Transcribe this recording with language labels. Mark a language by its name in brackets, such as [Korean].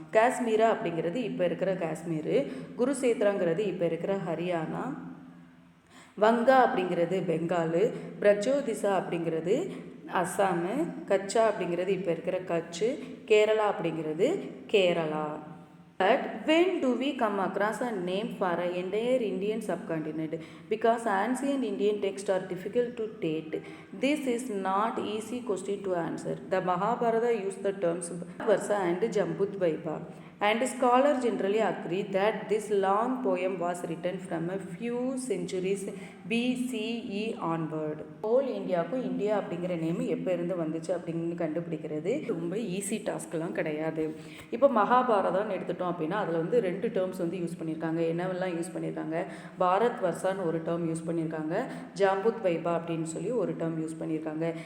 [Tamil] காஷ்மீரா அப்படிங்கிறது இப்போ இருக்கிற காஷ்மீர், குருசேத்ராங்கிறது இப்போ இருக்கிற ஹரியானா, வங்கா அப்படிங்கிறது பெங்காலு, பிரஜோதிசா அப்படிங்கிறது அஸ்ஸாமு, கச்சா அப்படிங்கிறது இப்போ இருக்கிற கட்சு, கேரளா அப்படிங்கிறது Kerala. [English] But when do we come across a name for an entire Indian subcontinent? Because ancient Indian texts are difficult to date. This is not easy question to answer. The Mahabharata used the terms Bharatavarsha and Jambudvipa, and scholars generally agree that this long poem was written from a few centuries BCE onward. [Tamil] Whole இந்தியாவுக்கும் India அப்படிங்கிற name எப்போ இருந்து வந்துச்சு அப்படின்னு கண்டுபிடிக்கிறது ரொம்ப easy டாஸ்க்லாம் கிடையாது. இப்போ மகாபாரதான்னு எடுத்துட்டோம் அப்படின்னா அதில் வந்து 2 டேர்ம்ஸ் வந்து யூஸ் பண்ணியிருக்காங்க. என்னவெல்லாம் யூஸ் பண்ணியிருக்காங்க, பாரத் வர்ஷான்னு ஒரு டேர்ம் யூஸ் பண்ணியிருக்காங்க, ஜாம்புத்வைபா அப்படின்னு சொல்லி ஒரு டேர்ம் யூஸ் பண்ணியிருக்காங்க.